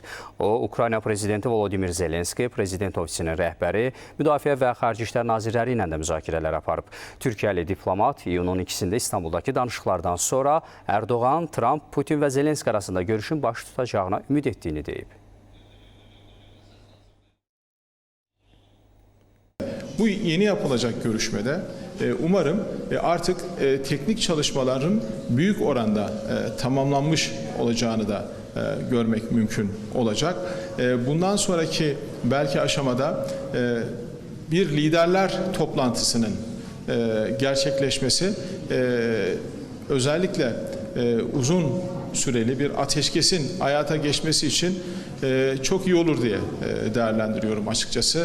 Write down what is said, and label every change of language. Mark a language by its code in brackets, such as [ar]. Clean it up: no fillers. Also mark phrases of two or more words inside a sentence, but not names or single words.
[az] O, Ukrayna Prezidenti Volodymyr Zelenski, Prezident Ofisinin rəhbəri, Müdafiə və Xarici İşlər Nazirləri ilə də müzakirələr aparıb. Türkiyəli diplomat iyunun 2-sində İstanbuldakı danışıqlardan sonra Erdoğan, Trump, Putin və Zelenski arasında görüşün baş tutacağına ümid etdiyini deyib. [tr] Bu yeni yapılacak görüşmede umarım artık teknik çalışmaların büyük oranda tamamlanmış olacağını da görmek mümkün olacak. Bundan sonraki belki aşamada bir liderler toplantısının gerçekleşmesi özellikle uzun süreli bir ateşkesin hayata geçmesi için çok iyi olur diye değerlendiriyorum açıkçası.